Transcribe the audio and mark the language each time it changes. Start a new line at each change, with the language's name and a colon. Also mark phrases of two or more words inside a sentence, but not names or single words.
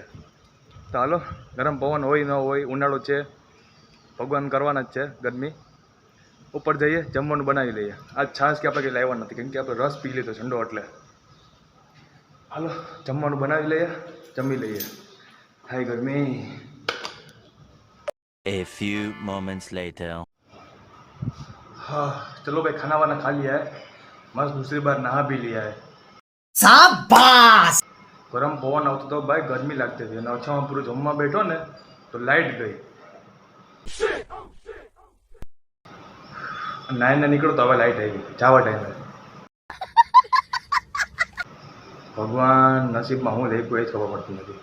Gujarati: તો હાલો, ગરમ પવન હોય ન હોય, ઉનાળો છે, ભગવાન કરવાના જ છે ગરમી. ઉપર જઈએ, જમવાનું બનાવી લઈએ. આજ છાશ કે આપણે કંઈ લાવવા નથી, કેમ કે આપણે રસ પી લીધો ઠંડો એટલે. હાલો જમવાનું બનાવી લઈએ, જમી લઈએ. હાય ગરમી.
English: A few moments later.
Hindi: हाँ चलो भाई, खाना वाना खा लिया है, मस्त दूसरी बार नहा भी लिया है. शाबाश।
Gujarati: ગરમ પવન આવતો તો ભાઈ ગરમી લાગતી હતી અને ઓછામાં પૂરું જમવા બેઠો ને તો લાઇટ ગઈ. નાઈને નીકળો તો હવે લાઇટ આવી જવા ટાઈમે. ભગવાન નસીબમાં હું લખ્યું એ જ ખબર પડતી નથી.